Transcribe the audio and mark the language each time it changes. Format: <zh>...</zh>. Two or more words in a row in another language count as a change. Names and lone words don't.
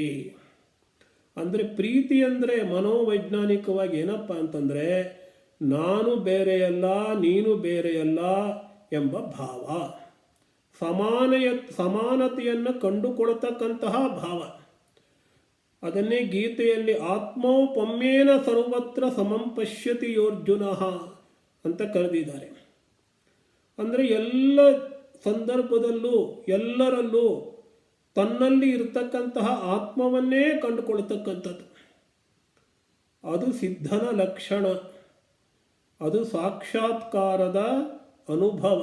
<kn>ಅಂದರೆ ಪ್ರೀತಿ ಅಂದರೆ ಮನೋವೈಜ್ಞಾನಿಕವಾಗಿ ಏನಪ್ಪ ಅಂತಂದರೆ ನಾನು ಬೇರೆಯಲ್ಲ, ನೀನು ಬೇರೆಯಲ್ಲ ಎಂಬ ಭಾವ, ಸಮಾನತೆಯನ್ನು ಕಂಡುಕೊಳ್ತಕ್ಕಂತಹ ಭಾವ. ಅದನ್ನೇ ಗೀತೆಯಲ್ಲಿ</kn> <sa>ಆತ್ಮೌಪಮ್ಯೇನ ಸರ್ವತ್ರ ಸಮಂ ಪಶ್ಯತಿ ಯೋರ್ಜುನ</sa> <kn>ಅಂತ ಕರೆದಿದ್ದಾರೆ. ಅಂದರೆ ಎಲ್ಲ ಸಂದರ್ಭದಲ್ಲೂ ಎಲ್ಲರಲ್ಲೂ ತನ್ನಲ್ಲಿ ಇರತಕ್ಕಂತಹ ಆತ್ಮವನ್ನೇ ಕಂಡುಕೊಳ್ತಕ್ಕಂಥದ್ದು. ಅದು ಸಿದ್ಧನ ಲಕ್ಷಣ, ಅದು ಸಾಕ್ಷಾತ್ಕಾರದ ಅನುಭವ.</kn>